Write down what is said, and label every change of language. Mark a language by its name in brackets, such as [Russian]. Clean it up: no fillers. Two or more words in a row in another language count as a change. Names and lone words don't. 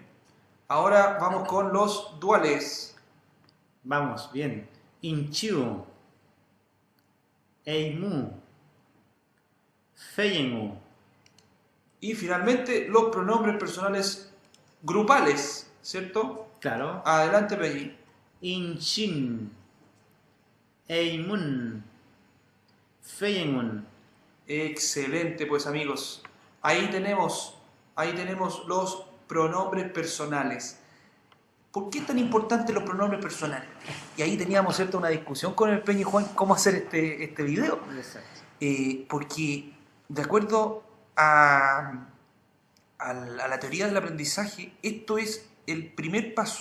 [Spanish] Ahora vamos con los duales. Vamos, bien. [Mapuche] Inchiu. Eimu. [Spanish] Feiemu. Y finalmente los pronombres personales grupales, ¿cierto? Claro. Adelante, Peñi. [Mapuche] Inchin. Eimun. [Spanish] Feienmun. Excelente, pues amigos. Ahí tenemos los pronombres personales. ¿Por qué es tan importante los pronombres personales? Y ahí teníamos, ¿cierto?, una discusión con el Peñi Juan cómo hacer este video. Exacto. Porque de acuerdo a la teoría del aprendizaje, esto es el primer paso.